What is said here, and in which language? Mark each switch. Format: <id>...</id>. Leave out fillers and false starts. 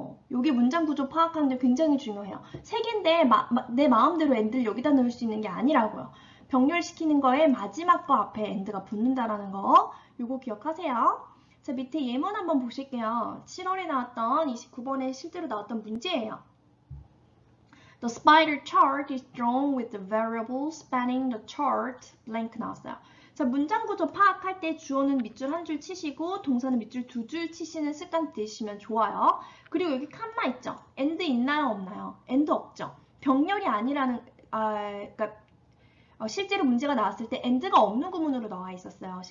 <ko>여기 문장 구조 파악하는데 굉장히 중요해요. 3개인데 내 마음대로 and를 여기다 넣을 수 있는 게 아니라고요. 병렬시키는 거에 마지막 거 앞에 and가 붙는다라는 거 요거 기억하세요. 자, 밑에 예문 한번 보실게요. 7월에 나왔던 29번에 실제로 나왔던 문제예요.</ko> <en>The spider chart is drawn with the variable spanning the chart blank</en> <ko>나왔어요. 자, 문장 구조 파악할 때 주어는 밑줄 한 줄 치시고 동사는 밑줄 2줄 치시는 습관 들이시면 좋아요. 그리고 여기 칸마 있죠? and 있나요? 없나요? and 없죠. 병렬이 아니라는 그러니까 실제로 문제가 나왔을 때 and가 없는 구문으로 나와 있었어요.</ko>